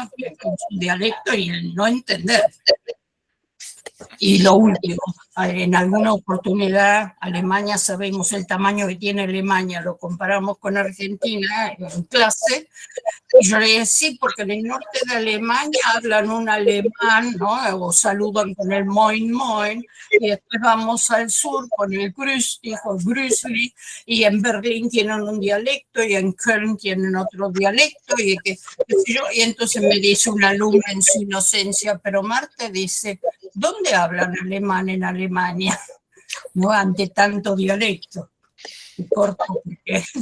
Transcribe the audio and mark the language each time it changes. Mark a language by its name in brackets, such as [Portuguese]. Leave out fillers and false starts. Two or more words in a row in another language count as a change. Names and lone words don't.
[Spanish] Con su dialecto y el no entender. Y lo último, en alguna oportunidad, Alemania, sabemos el tamaño que tiene Alemania, lo comparamos con Argentina en clase, y yo le dije, sí, porque en el norte de Alemania hablan un alemán, ¿no? O saludan con el [German] moin moin, [Spanish] y después vamos al sur con el [German] grüß dich [Spanish] o grüßli, y en Berlín tienen un dialecto, y en Köln tienen otro dialecto, y entonces me dice una alumna en su inocencia, pero Marta dice, ¿dónde hablan alemán en Alemania? ¿No? Ante tanto dialecto. Y corto porque...